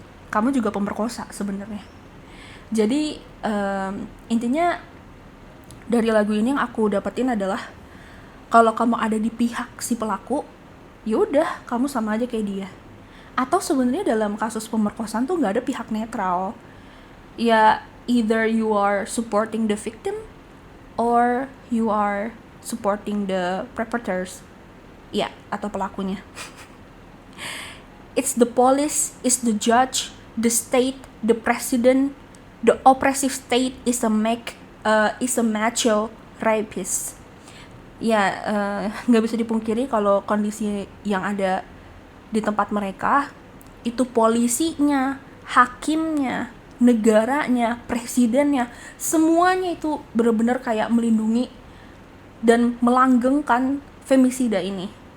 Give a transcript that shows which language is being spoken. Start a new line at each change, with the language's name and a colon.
Indonesian: Kamu juga pemerkosa sebenarnya. Jadi intinya dari lagu ini yang aku dapetin adalah kalau kamu ada di pihak si pelaku, yaudah kamu sama aja kayak dia. Atau sebenarnya dalam kasus pemerkosaan tuh nggak ada pihak netral.
English: Ya either you are supporting the victim or you are supporting the perpetrators.
Indonesian: Ya, atau pelakunya.
English: It's the police, it's the judge, the state, the president, the oppressive state is a macho rapist.
Indonesian: Ya, nggak bisa dipungkiri kalau kondisi yang ada di tempat mereka itu polisinya, hakimnya, negaranya, presidennya, semuanya itu benar-benar kayak melindungi dan melanggengkan femisida ini.